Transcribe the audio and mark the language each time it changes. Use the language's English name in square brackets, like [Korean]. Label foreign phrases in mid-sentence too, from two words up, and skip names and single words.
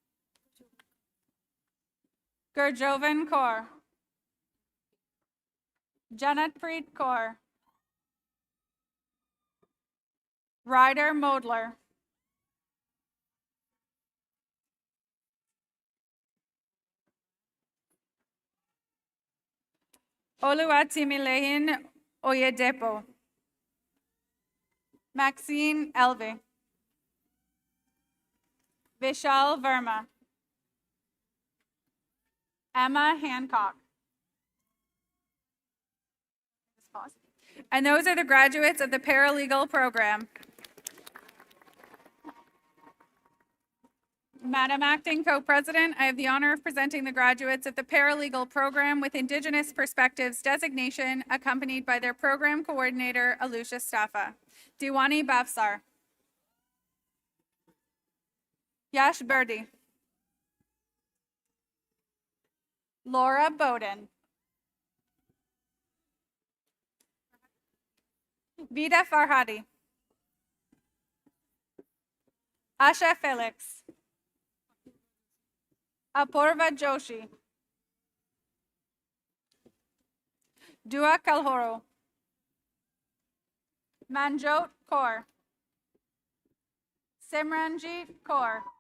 [English] Gurjovan Kaur, Janatpreet Kaur, Ryder Modler, Oluwatimilehin Oyedepo, Maxine Elvey, Vishal Verma, Emma Hancock. And those are the graduates of the paralegal program. Madam Acting Co-President, I have the honor of presenting the graduates of the Paralegal Program with Indigenous Perspectives designation, accompanied by their program coordinator, Alusha Staffa. Diwani Bafsar. Yash Birdi. Laura Bowden. Vida Farhadi. Asha Felix. Apurva Joshi. Dua Kalhoro. Manjot Kaur. Simranjit Kaur.